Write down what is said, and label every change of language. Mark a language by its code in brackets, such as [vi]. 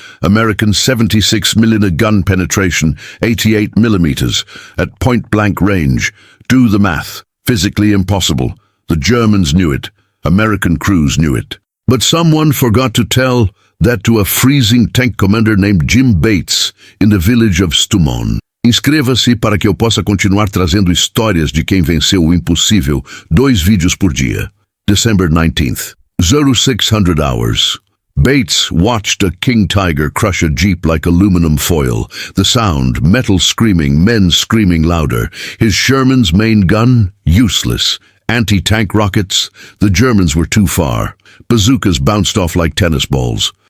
[en] American 76mm gun penetration, 88 millimeters. At point-blank range. Do the math. Physically impossible. The Germans knew it. American crews knew it. But someone forgot to tell that to a freezing tank commander named Jim Bates in the village of Stumon. [pt] Inscreva-se para que eu possa continuar trazendo histórias de quem venceu o impossível. 2 vídeos por dia. [en] December 19th. 0600 hours. Bates watched a King Tiger crush a jeep like aluminum foil. The sound, metal screaming, men screaming louder. His Sherman's main gun, useless. Anti-tank rockets, the Germans were too far. Bazookas bounced off like tennis balls.